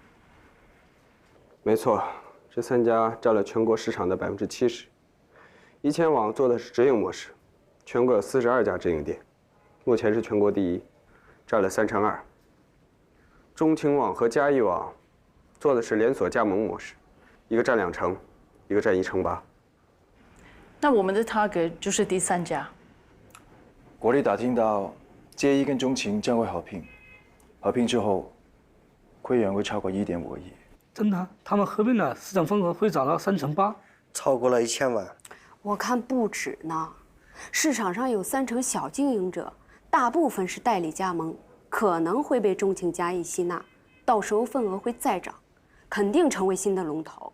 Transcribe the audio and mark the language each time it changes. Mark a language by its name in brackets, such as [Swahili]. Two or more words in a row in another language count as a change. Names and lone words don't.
[Chinese] 没错，这3家占了全国市场的70%。1000网做的是直营模式，全国有42家直营店，目前是全国第1，占了2/3。中青网和嘉义网做的是连锁加盟模式，一个占2成，一个占1/8。那我们的 target 就是第3家。國立打聽到街一跟中情將會合併，合併之後，虧損會超過1.5個億。真的，他们合并了，市场份额会涨到3/8，超过了1000万。我看不止呢，市场上有3成小经营者，大部分是代理加盟，可能会被中情嘉义吸纳，到时候份额会再涨，肯定成为新的龙头。